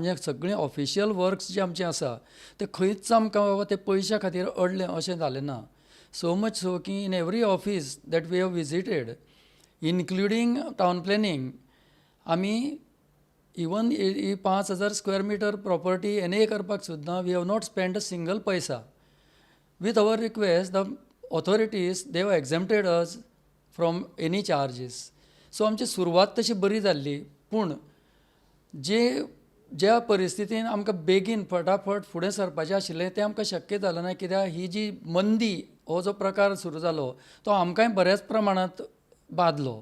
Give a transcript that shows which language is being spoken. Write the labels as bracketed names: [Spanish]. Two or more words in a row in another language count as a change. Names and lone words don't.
[Konkani] म्हणजे सगळीं [English] official works [Konkani] जे आमचे आसा ते खंयच आमकां बाबा ते पयशां खातीर अडलें अशें जालें ना. [English] so much so की in every office that we have visited, including town planning, आमी even 5,000 square meter property NA [Konkani] करपाक सुद्दां [English] we have not spend a single पैसा. with our request the authorities they have exempted us from any charges. [Konkani] सो आमची सुरवात तशी बरी जाल्ली. पूण ज्या परिस्थितीन आमकां बेगीन फटाफट फुडें सरपाचें आशिल्लें तें आमकां शक्य जालें ना. कित्याक ही जी मंदी हो जो प्रकार सुरू जालो तो आमकांय बऱ्याच प्रमाणांत बादलो.